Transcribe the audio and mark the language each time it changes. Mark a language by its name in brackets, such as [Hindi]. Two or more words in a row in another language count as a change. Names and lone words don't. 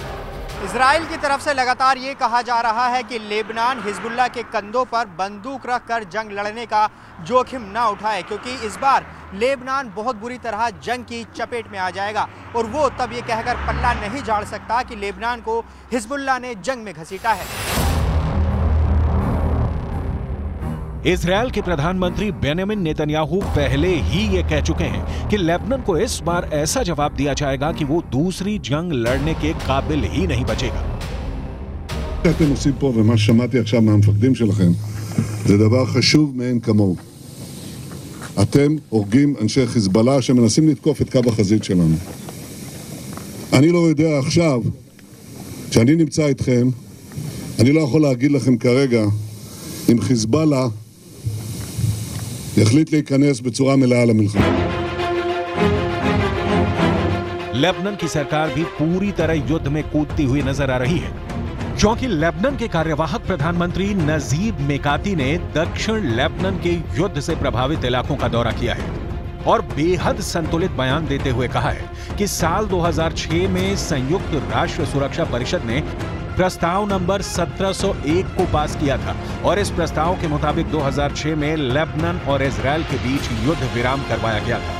[Hindi] इजराइल की तरफ से लगातार ये कहा जा रहा है कि लेबनान हिजबुल्लाह के कंधों पर बंदूक रखकर जंग लड़ने का जोखिम ना उठाए, क्योंकि इस बार लेबनान बहुत बुरी तरह जंग की चपेट में आ जाएगा और वो तब ये कहकर पल्ला नहीं झाड़ सकता कि लेबनान को हिजबुल्लाह ने जंग में घसीटा है। इजराइल के प्रधानमंत्री बेंजामिन नेतन्याहू पहले ही ये कह चुके हैं कि लेबनान को इस बार ऐसा जवाब दिया जाएगा कि वो दूसरी जंग लड़ने के काबिल ही नहीं बचेगा। [Hebrew] אתם עושים פה ומה ששמעתי עכשיו מהמפקדים שלכם זה דבר חשוב מאין כמוהו. אתם הורגים אנשי חיזבאללה שמנסים לתקוף את קו החזית שלנו. אני לא יודע עכשיו שאני נמצא איתכם אני לא יכול להגיד לכם כרגע אם חיזבאללה יחליט להיכנס בצורה מלאה למלחמה. [Hindi] लेबनान की सरकार भी पूरी तरह युद्ध में कूदती हुई नजर आ रही है, क्योंकि लेबनान के कार्यवाहक प्रधानमंत्री नजीब मेकाती ने दक्षिण लेबनान के युद्ध से प्रभावित इलाकों का दौरा किया है और बेहद संतुलित बयान देते हुए कहा है कि साल 2006 में संयुक्त राष्ट्र सुरक्षा परिषद ने प्रस्ताव नंबर 1701 को पास किया था और इस प्रस्ताव के मुताबिक 2006 में लेबनान और इजरायल के बीच युद्ध विराम करवाया गया था।